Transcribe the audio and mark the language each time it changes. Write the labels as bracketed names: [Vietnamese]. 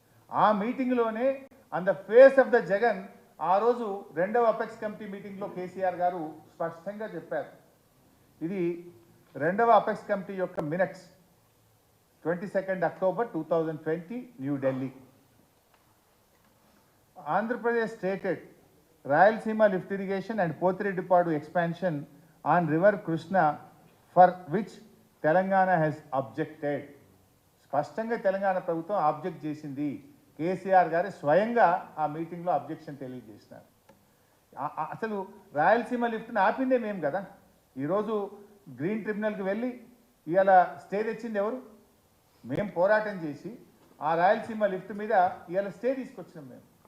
[Telugu] ఆ మీటింగ్లోనే [English] on the face of the Jagan [Telugu] ఆ రోజు రెండవ అపెక్స్ కమిటీ మీటింగ్లో కేసీఆర్ గారు స్పష్టంగా చెప్పారు. ఇది రెండవ అపెక్స్ కమిటీ యొక్క minutes, 22 October 2020, New Delhi. [English] Andhra Pradesh stated Rayalaseema lift irrigation and Pothiredippadu expansion on river Krishna, for which Telangana has objected. [Telugu] స్పష్టంగా తెలంగాణ ప్రభుత్వం ఆబ్జెక్ట్ చేసింది. కేసీఆర్ గారు స్వయంగా ఆ మీటింగ్లో అబ్జెక్షన్ తెలియజేసినారు. అసలు రాయలసీమ లిఫ్ట్ని ఆపిందే మేము కదా. ఈరోజు గ్రీన్ ట్రిబ్యునల్కి వెళ్ళి ఇవాళ స్టే తెచ్చింది ఎవరు? మేము పోరాటం చేసి ఆ రాయలసీమ లిఫ్ట్ మీద ఇవాళ స్టే తీసుకొచ్చినాం మేము.